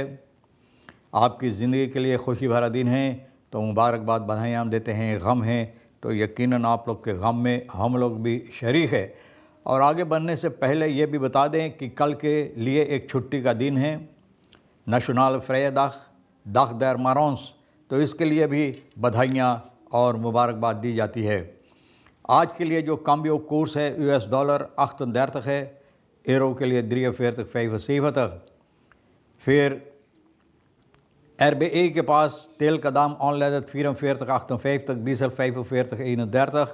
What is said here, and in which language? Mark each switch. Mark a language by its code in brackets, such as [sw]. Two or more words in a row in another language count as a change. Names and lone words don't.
[hns] आपकी ज़िंदगी के लिए खुशी भरा दिन है, तो मुबारकबाद, बधाइयाँ हम देते हैं। गम है तो यकीनन आप लोग के गम में हम लोग भी शरीक है। और आगे बढ़ने से पहले ये भी बता दें कि कल के लिए एक छुट्टी का दिन है, नेशनल फ्राइडे dag der Marons, तो इसके लिए भी बधाइयाँ और मुबारकबाद दी जाती है। आज के लिए जो [nl] cambio koers [hns] है $38 38 है, यूरो के लिए 43,75। फिर RBE के पास तेल का दाम ऑनलाइन 44,58, डीजल 45,31।